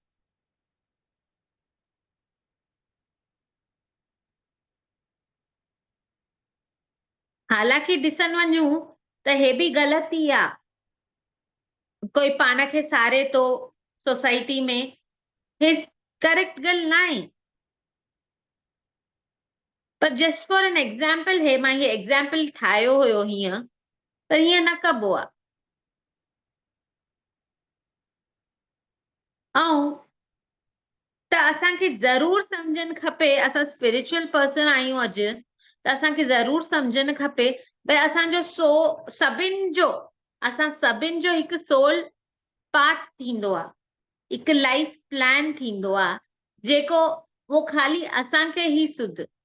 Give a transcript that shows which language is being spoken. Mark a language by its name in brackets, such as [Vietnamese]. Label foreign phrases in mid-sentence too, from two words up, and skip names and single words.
[Sindhi] हालांकि ॾिसण वञूं त हे बि ग़लति ई आहे। कोई पाण खे सारे थो सोसाइटी में, हे करेक्ट ॻाल्हि न आहे। [English] पर just for an example, [Sindhi] हे मां हीअ एग्जाम्पल ठाहियो हुयो हीअं, त हीअं न कबो आहे। ऐं त असांखे ज़रूर सम्झणु खपे, असां [English] spiritual person [Sindhi] आहियूं अॼु, त असांखे ज़रूर सम्झणु खपे भई असांजो सभिनि जो, असां सभिनि जो हिकु [English] soul path [Sindhi] थींदो आहे, हिकु [English] life plan [Sindhi] थींदो आहे, जेको वो ख़ाली असांखे ई सुध।